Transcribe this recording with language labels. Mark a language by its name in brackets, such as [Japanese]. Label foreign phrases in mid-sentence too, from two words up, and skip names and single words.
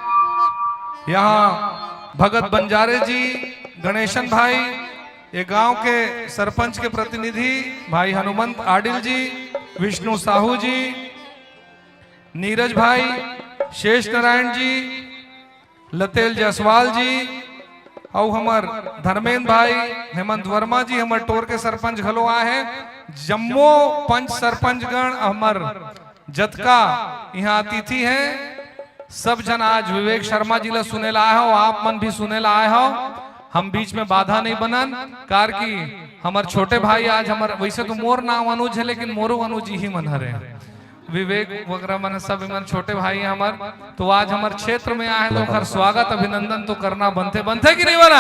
[Chhattisgarhi] यहाँ भगत बंजारे जी, गणेशन भाई, ये गांव के सरपंच के प्रतिनिधि भाई हनुमंत आडिल जी, विष्णु साहू जी, नीरज भाई, शेष नारायण जी, लतेल जायसवाल जी और हमार धर्मेंद्र भाई, हेमंत वर्मा जी, हमार टोर के सरपंच घलो आए हैं। जम्मो पंच सरपंच गण हमार जतका यहाँ अतिथि हैं। सब जन आज विवेक शर्मा जी ला सुने ला आए हो, आप मन भी सुने ला आए हो। हम बीच में बाधा नहीं बनन कार की हमार छोटे भाई आज हमार, वैसे तो मोर नाम अनुज है लेकिन मोरो अनुज ही मन हरे विवेक वगैरह मन सब मन छोटे भाई हैं हमार। तो आज हमारे क्षेत्र में आए तो खर स्वागत अभिनंदन तो करना बनते बनते कि नहीं बना।